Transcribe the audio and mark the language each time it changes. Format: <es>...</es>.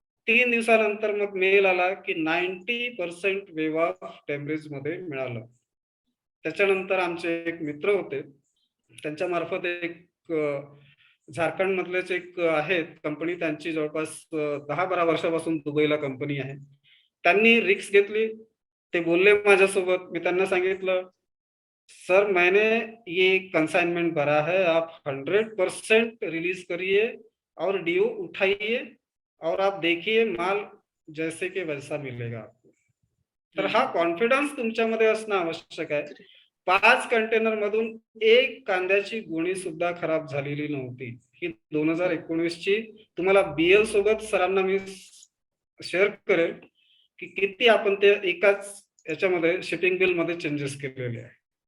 <mr>3 दिवसानंतर मग मेल आला की 90% वेव ऑफ डेमरेजमध्ये मिळालं. त्याच्यानंतर आमचे एक मित्र होते. त्यांच्या मार्फत एक झारखंड मधलेच एक आहेत कंपनी, त्यांची जवळपास 10-12 वर्षापासून दुबईला कंपनी आहे. त्यांनी रिस्क घेतली. ते बोलले माझ्यासोबत. मी त्यांना सांगितलं,</mr> <hi>सर मैंने ये कंसाइनमेंट भरा है, आप 100% रिलीज करिए और DO उठाइए और आप देखिए माल जैसे की वैसा मिलेगा आपको.</hi> <mr>तर हा कॉन्फिडन्स तुमच्यामध्ये असणं आवश्यक आहे. 5 कंटेनर मधून एक कांद्याची गोणी सुद्धा खराब झालेली नव्हती. ही 2019 ची तुम्हाला BL सोबत सरांना मी शेअर करेल की किती आपण ते एकाच याच्यामध्ये शिपिंग बिल मध्ये चेंजेस केलेले आहे.</mr>